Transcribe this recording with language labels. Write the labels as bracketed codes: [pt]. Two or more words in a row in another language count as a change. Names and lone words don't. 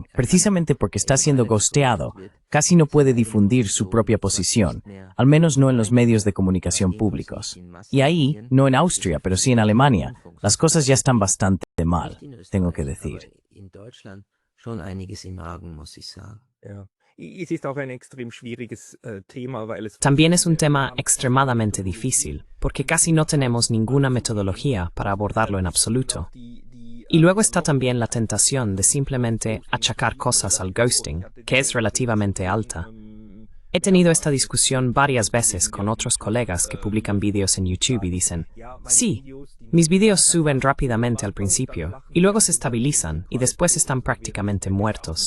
[es] Precisamente porque está siendo ghosteado, casi no puede difundir su propia posición, al menos no en los medios de comunicación públicos. Y ahí, no en Austria, pero sí en Alemania, las cosas ya están bastante mal, tengo que decir. [de] Es ist auch ein extrem schwieriges Thema, weil es [es] También es un tema extremadamente difícil, porque casi no tenemos ninguna metodología para abordarlo en absoluto. Y luego está también la tentación de simplemente achacar cosas al ghosting, que es relativamente alta. He tenido esta discusión varias veces con otros colegas que publican vídeos en YouTube y dicen, sí, mis vídeos suben rápidamente al principio y luego se estabilizan y después están prácticamente muertos.